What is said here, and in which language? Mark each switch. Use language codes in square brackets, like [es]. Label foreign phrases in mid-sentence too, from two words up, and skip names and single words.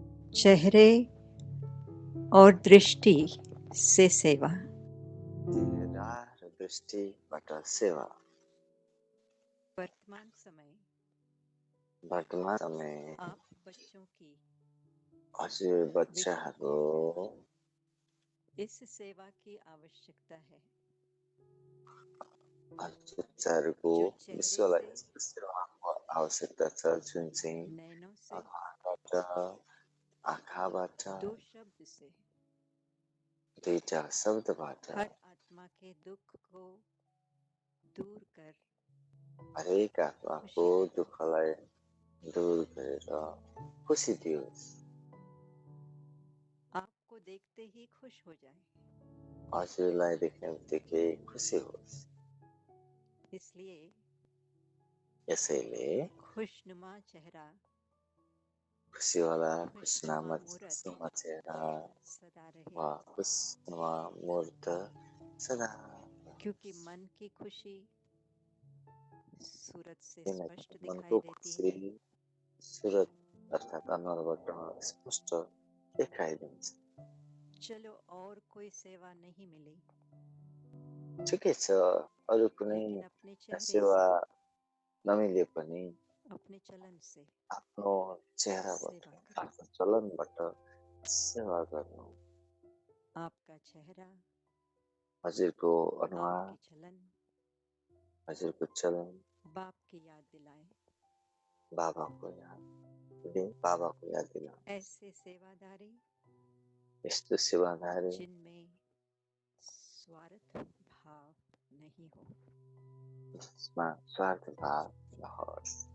[hi] चेहरे और दृष्टि से सेवा। [ne] चेहरा र दृष्टिबाट सेवा। [hi] वर्तमान समय [ne] वर्तमान समय [hi] आप बच्चों की [ne] हजुर बच्चाहरू [hi] इस सेवा की आवश्यकता है [ne] बच्चाहरूको [hi] जो चेहरे [ne] विश्वलाई [hi] से [ne] यस्तो सेवाको आवश्यकता छ जुन चाहिँ [hi] नैनों से [ne] अनुहारबाट आँखाबाट [hi] दो शब्द से [ne] दुईटा शब्दबाट [hi] हर आत्मा के दुख को दूर कर [ne] हरेक आत्माको [hi] खुशी दे। [ne] दुःखलाई दूर गरेर खुसी दियोस्। [hi] आपको देखते ही खुश हो जाए। [ne] हजुरलाई देख्ने बित्तिकै खुसी होस्। [hi] इसलिए [ne] यसैले [hi] खुशनुमा चेहरा [ne] खुसीवाला [hi] खुशनुमा खुशनामा मूर्त चेहरा सदा रहे [ne] वा खुशनुमा मूर्त सदा [hi] क्योंकि मन की खुशी सूरत से [ne] किनकि स्पष्ट मनको [hi] दिखाई देती [ne] खुसी [hi] है [ne] सुरत अर्थात् अनुहारबाट स्पष्ट देखाइदिन्छ। [hi] चलो और कोई सेवा नहीं मिली [ne] ठिकै छ, अरू कुनै [hi] लेकिन अपने चेहरे [ne] सेवा [hi] से [ne] नमिले पनि [hi] अपने चलन से [ne] आफ्नो चेहराबाट [hi] सेवा करो। [ne] आफ्नो चलनबाट सेवा गर्नु। [hi] आपका चेहरा [ne] हजुरको अनुहार [hi] आपकी चलन [ne] हजुरको चलन [hi] बाप की याद दिलाए। [ne] बाबाको याद दिलाउँ। [hi] ऐसे सेवादारी [ne] यस्तो सेवादारी [hi] जिनमें स्वार्थ भाव नहीं हो। [ne] जसमा स्वार्थ भाव नहोस्।